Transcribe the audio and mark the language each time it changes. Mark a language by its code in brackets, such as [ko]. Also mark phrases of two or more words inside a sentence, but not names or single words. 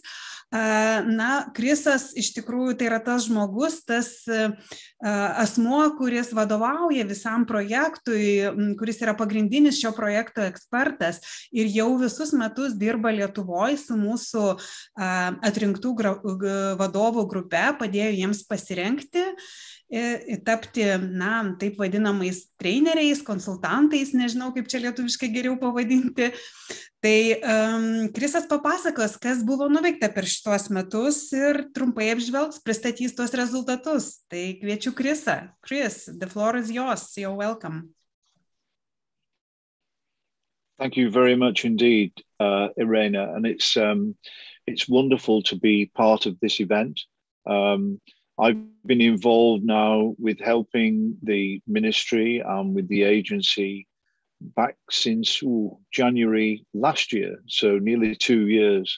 [lt] Krisas iš tikrųjų tai yra tas žmogus, tas asmuo, kuris vadovauja visam projektui, kuris yra pagrindinis šio projekto ekspertas ir jau visus metus dirba Lietuvoje su mūsų atrinktų vadovų grupe, padėjo jiems pasirengti, tapti, taip vadinamais treneriais, konsultantais, nežinau, kaip čia lietuviškai geriau pavadinti. Tai Krisas papasakos, kas buvo nuveikta per šitos metus ir trumpai apžvelgs, pristatys tuos rezultatus. Tai kviečiu Krisą. [en] Chris, the floor is yours. You're welcome. Thank you very much indeed, Irena. And it's wonderful to be part of this event. I've been involved now with helping the ministry and with the agency back since January last year, so nearly 2 years.